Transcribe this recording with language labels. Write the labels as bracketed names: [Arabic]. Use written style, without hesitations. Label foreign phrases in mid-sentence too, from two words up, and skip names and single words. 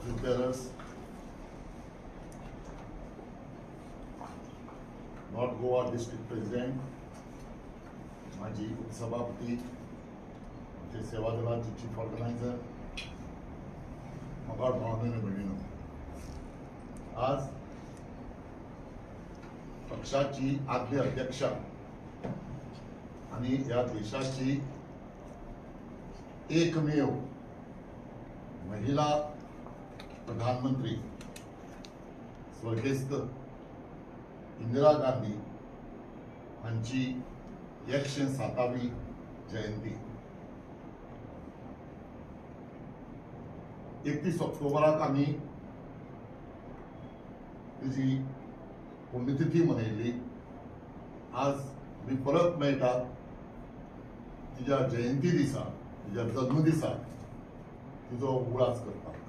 [English] bearers, North Goa District President, [Marathi] माजी उपसभापती, आमचे सेवा दलाचे [English] chief organizer, [Marathi] मगाड भावनेने भगिनीनो, आज पक्षाची आद्य अध्यक्षा आणि या देशाची एकमेव महिला प्रधानमंत्री स्वर्गीय इंदिरा गांधी यांची 107वी जयंती 31 [Konkani] ऑक्टोबराक आम्ही तिची पुण्यतिथी मनयली। आज मी परत मेळटा तिच्या जयंती दिसा, तिच्या जन्म दिसा तिजो उगडास करता।